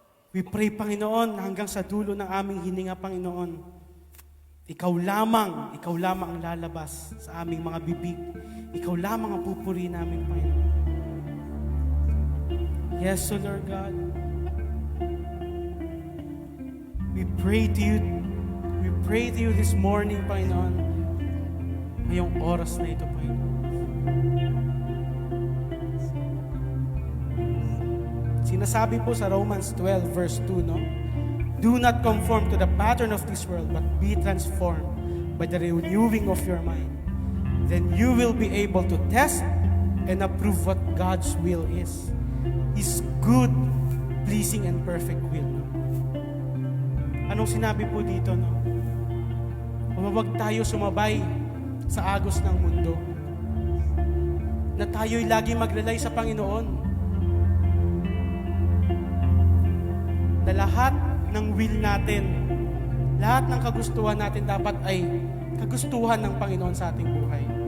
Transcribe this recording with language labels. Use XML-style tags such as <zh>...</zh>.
<en>We pray,</en> <tl>Panginoon, hanggang sa dulo ng aming hininga, Panginoon, Ikaw lamang ang lalabas sa aming mga bibig. Ikaw lamang ang pupuri namin, Panginoon.</tl> <en>Yes, O Lord God. We pray to you. We pray to you this morning, Panginoon,</en> <tl>ngayong oras na ito,</tl> <en>Panginoon.</en> <tl>Sinasabi po sa</tl> <en>Romans 12 verse 2, no? Do not conform to the pattern of this world, but be transformed by the renewing of your mind. Then you will be able to test and approve what God's will is. His good, pleasing, and perfect will.</en> <tl>No? Anong sinabi po dito, no? Huwag tayo sumabay sa agos ng mundo. Na tayo'y lagi maglalay sa Panginoon. Na lahat ng will natin, lahat ng kagustuhan natin dapat ay kagustuhan ng Panginoon sa ating buhay.</tl>